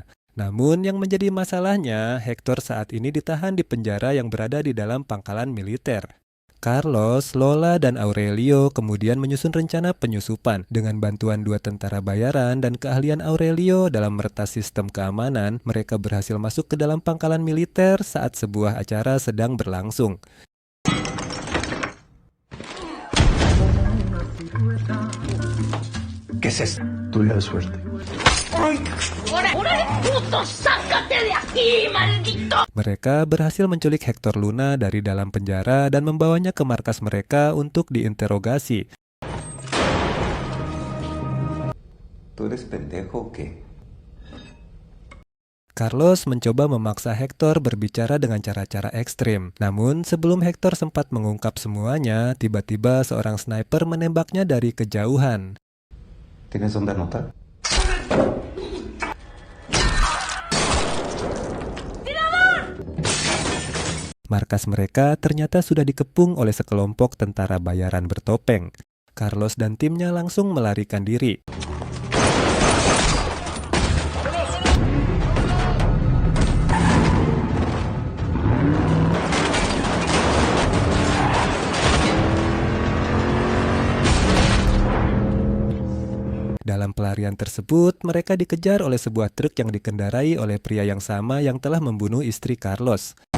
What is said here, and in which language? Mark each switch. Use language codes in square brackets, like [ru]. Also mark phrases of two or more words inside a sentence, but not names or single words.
[id] Namun yang menjadi masalahnya, Hector saat ini ditahan di penjara yang berada di dalam pangkalan militer. Carlos, Lola, dan Aurelio kemudian menyusun rencana penyusupan. Dengan bantuan 2 tentara bayaran dan keahlian Aurelio dalam meretas sistem keamanan, mereka berhasil masuk ke dalam pangkalan militer saat sebuah acara sedang berlangsung. [es] ¿Qué es esto? Tuya de suerte. ¡Órale, puto! ¡Sácate de aquí, maldito! [id] Mereka berhasil menculik Hector Luna dari dalam penjara dan membawanya ke markas mereka untuk diinterogasi. [es] ¿Tú eres pendejo o qué? [id] Carlos mencoba memaksa Hector berbicara dengan cara-cara ekstrim. Namun sebelum Hector sempat mengungkap semuanya, tiba-tiba seorang sniper menembaknya dari kejauhan. [es] ¿Tienes dónde anotar? [id] Markas mereka ternyata sudah dikepung oleh sekelompok tentara bayaran bertopeng. Carlos dan timnya langsung melarikan diri. Dalam pelarian tersebut, mereka dikejar oleh sebuah truk yang dikendarai oleh pria yang sama yang telah membunuh istri Carlos.